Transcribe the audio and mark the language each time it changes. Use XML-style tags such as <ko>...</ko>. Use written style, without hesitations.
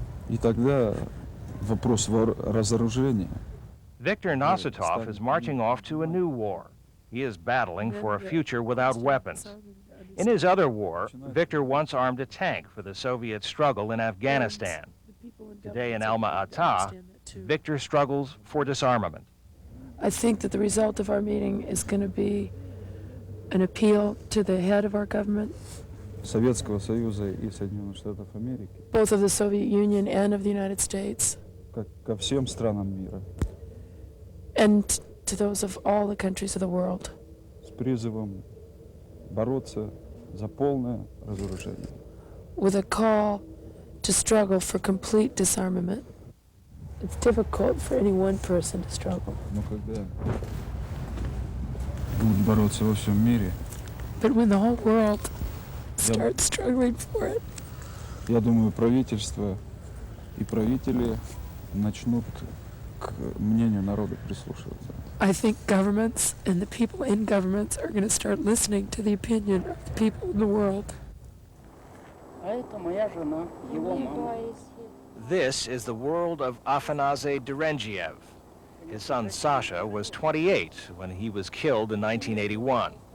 <ru>И тогда вопрос разоружения.</ru> <en>Viktor Nosatov is marching off to a new war. He is battling for a future without weapons. In his other war, Viktor once armed a tank for the Soviet struggle in Afghanistan. Today in Alma-Ata, Viktor struggles for disarmament. I think that the result of our meeting is going to be an appeal to the head of our government,</en> <ru>Советского Союза и Соединенных Штатов Америки,</ru> <en>both of the Soviet Union and of the United States,</en> <ru>ко всем странам мира,</ru> <en>and to those of all the countries of the world,</en> <ru>с призывом бороться за полное разоружение.</ru> <en>with a call to struggle for complete disarmament. It's difficult for any one person to struggle.</en> <ru>Но когда будут бороться во всем мире,</ru> <en>But when the whole world starts struggling for it,</en> <ru>я думаю, правительство и правители начнут к мнению народа прислушиваться.</ru> <en>I think governments and the people in governments are going to start listening to the opinion of the people in the world. This is the world of Afanasy Derendiev. His son Sasha was 28 when he was killed in 1981.</en>